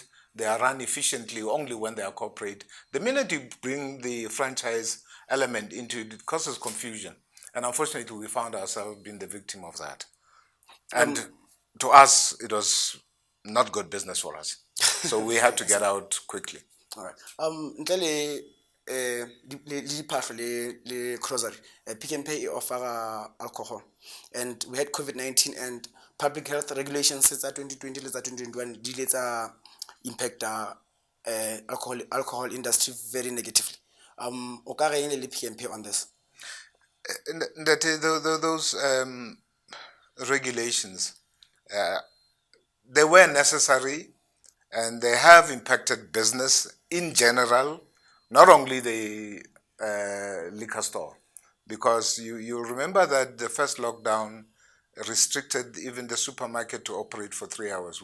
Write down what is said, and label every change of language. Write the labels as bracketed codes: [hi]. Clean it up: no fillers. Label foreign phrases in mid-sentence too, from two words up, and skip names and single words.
[en] They are run efficiently only when they are corporate. The minute you bring the franchise element into it, it causes confusion. And unfortunately, we found ourselves being the victim of that. And to us, it was not good business for us. So we had to get out quickly. All right. [st] Ntle le diphahlo le [en] grocery, Pick and Pay e offer alcohol, and we had COVID-19 and public health regulations since 2020 [st] le 2021 di ile tsa [en] impact alcohol industry very negatively. [st] O ka re eng le Pick and Pay [en] on this? Those regulations, they were necessary, and they have impacted business in general, not only the liquor store, because you remember that the first lockdown restricted even the supermarket to operate for 3 hours.